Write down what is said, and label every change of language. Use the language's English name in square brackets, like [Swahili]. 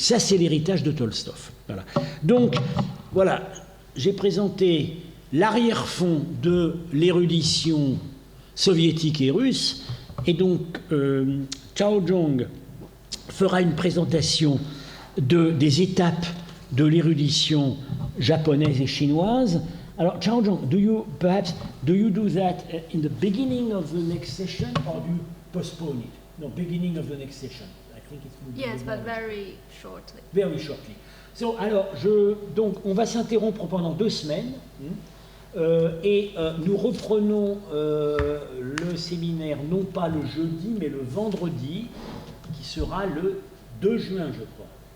[French] Ça, c'est l'héritage de Tolstov. Voilà. Donc, voilà, j'ai présenté l'arrière-fond de l'érudition soviétique et russe, et donc Chao Zhong fera une présentation des étapes de l'érudition japonaise et chinoise. Alors, [English] Chao Zhong, do you do that in the beginning of the next session, or do you postpone it? No, beginning of the next session. I think it will be Yes, but very shortly. Very shortly. [French] So, alors, donc, on va s'interrompre pendant 2 semaines. Et nous reprenons le séminaire, non pas le jeudi, mais le vendredi, qui sera le 2 juin, je crois.